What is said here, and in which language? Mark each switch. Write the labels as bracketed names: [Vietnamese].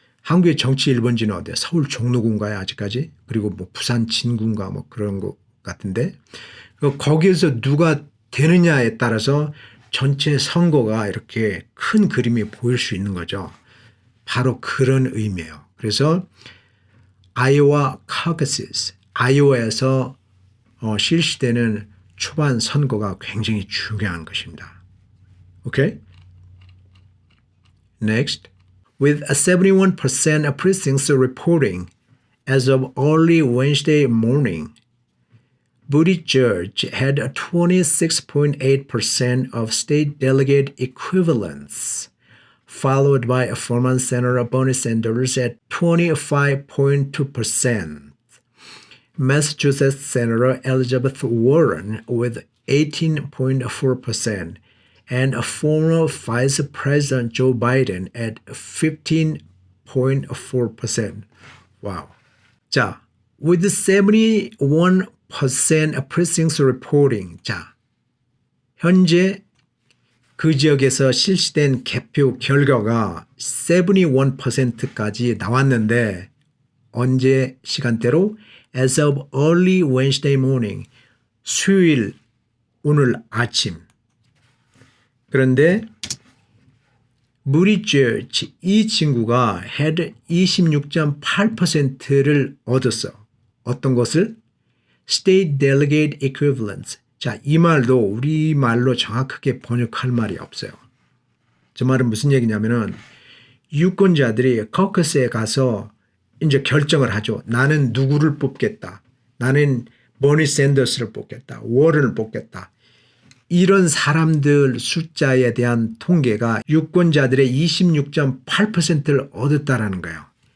[Korean] 한국의 정치 1번지는 어디야? 서울 종로구인가요? 아직까지? 그리고 뭐 부산 진구인가 뭐 그런 것 같은데 거기에서 누가 되느냐에 따라서 전체 선거가 이렇게 큰 그림이 보일 수 있는 거죠. 바로 그런 의미예요. 그래서 아이오와 caucuses, 아이오와에서 실시되는 초반 선거가 굉장히 중요한 것입니다. [English] Okay? Next. With 71% of precincts reporting as of early Wednesday morning, Buttigieg had 26.8% of state delegate equivalents, followed by former Senator Bernie Sanders at 25.2%. Massachusetts Senator Elizabeth Warren with 18.4%, and former Vice President Joe Biden at 15.4%. Wow. 자, with 71% precincts reporting. [Korean] 자, 현재 그 지역에서 실시된 개표 결과가 71%까지 나왔는데 언제 시간대로? [English] As of early Wednesday morning. [Korean] 수요일 오늘 아침. 그런데 Buttigieg 이 친구가 had 26.8%를 얻었어. 어떤 것을? [English] State Delegate Equivalents. [Korean] 자, 이 말도 우리말로 정확하게 번역할 말이 없어요. 저 말은 무슨 얘기냐면은 유권자들이 caucus에 가서 이제 결정을 하죠. 나는 누구를 뽑겠다. 나는 버니 샌더스를 뽑겠다. 워런을 뽑겠다. 이런 사람들 숫자에 대한 통계가 유권자들의 26.8%를 얻었다라는 거예요.